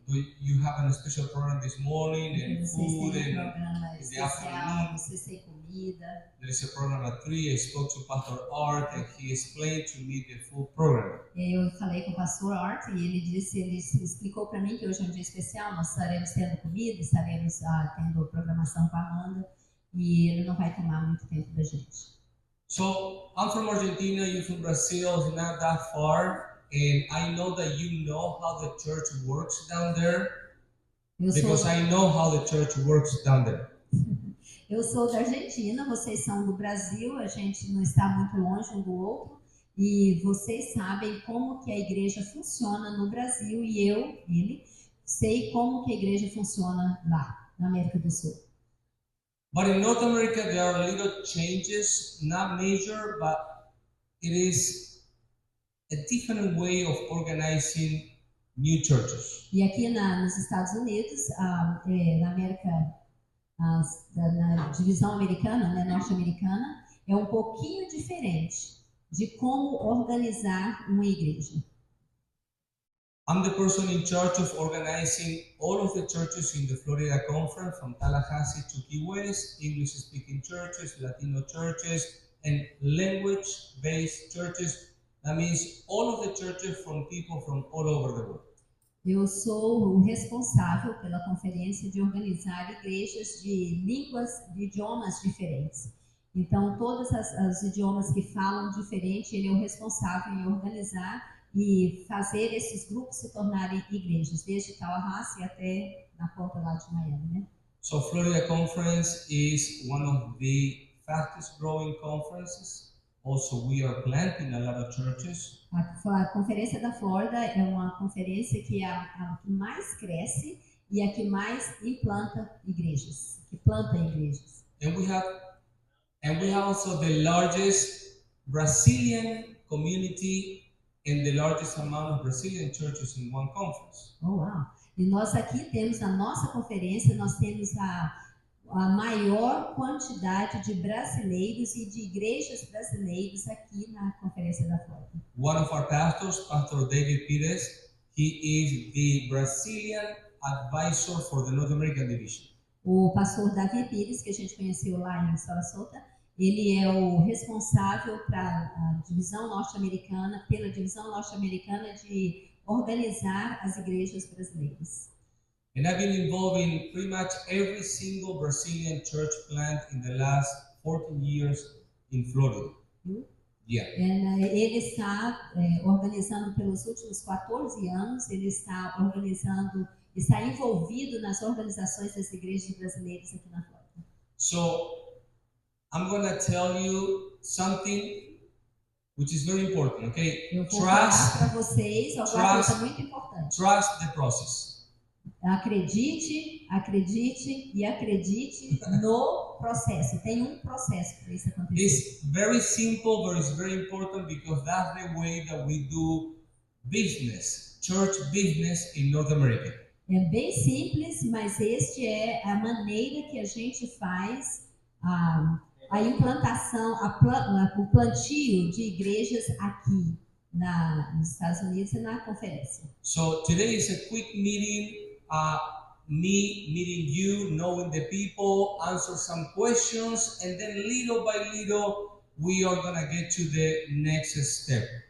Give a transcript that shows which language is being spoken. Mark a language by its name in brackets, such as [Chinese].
[English] You have a special program this morning and food and [Portuguese] programa especial, vocês têm comida. [English] There is a program at 3. I spoke to Pastor Art and he explained to me the full program. [Portuguese] Eu falei com o pastor Art e ele explicou para mim que hoje é um dia especial, nós estaremos tendo comida, estaremos tendo programação com a Amanda e ele não vai tomar muito tempo da gente. [English] So, I'm from Argentina, you're from Brazil, it's not that far, and I know that you know how the church works down there, because I know how the church works down there. [Portuguese] Eu sou da Argentina, vocês são do Brasil, a gente não está muito longe um do outro, e vocês sabem como que a igreja funciona no Brasil, e ele, sei como que a igreja funciona lá, na América do Sul. [English] But in North America, there are little changes, not major, but it is a different way of organizing new churches. [Portuguese] E aqui nos Estados Unidos, na América, na divisão americana, né, norte-americana, é um pouquinho diferente de como organizar uma igreja. [English] I'm the person in charge of organizing all of the churches in the Florida Conference, from Tallahassee to Key West, English-speaking churches, Latino churches, and language-based churches That means all of the churches from people from all over the world. [Portuguese] Eu sou o responsável pela conferência de organizar igrejas de línguas, de idiomas diferentes. Então, todos os idiomas que falam diferente, ele é o responsável em organizar e fazer esses grupos se tornarem igrejas, desde Tallahassee até na ponta lá de Miami, né? [English] So Florida Conference is one of the fastest growing conferences. Also, we are planting a lot of churches. [Portuguese] A Conferência da Flórida é uma conferência que é a que mais cresce e a que mais implanta igrejas, que planta igrejas. [English] And we have also the largest Brazilian community and the largest amount of Brazilian churches in one conference. [Portuguese] Oh, uau! E nós aqui temos na nossa conferência, nós temos a maior quantidade de brasileiros e de igrejas brasileiras aqui na Conferência da Flórida. [English] One of our pastors, Pastor David Pires, he is the Brazilian advisor for the North American division. [Portuguese] O pastor Davi Pires, que a gente conheceu lá em Sarasota, ele é o responsável pela divisão norte-americana de organizar as igrejas brasileiras. [English] And I've been involved in pretty much every single Brazilian church plant in the last 14 years in Florida. Yeah. [Portuguese] Ele está organizando pelos últimos 14 anos, ele está envolvido nas organizações das igrejas brasileiras aqui na Flórida. [English] So, I'm going to tell you something which is very important, okay? [Portuguese] Eu vou falar para vocês alguma coisa muito importante. [English] Trust the process. [Portuguese] Acredite e acredite no processo. Tem um processo para isso acontecer. [English] It's very simple, but it's very important because that's the way that we do business, church business in North America. [Portuguese] É bem simples, mas este é a maneira que a gente faz a implantação, o plantio de igrejas aqui nos Estados Unidos e na conferência. [English] So today is a quick meeting. Me meeting you, knowing the people, answer some questions, and then little by little we are gonna get to the next step.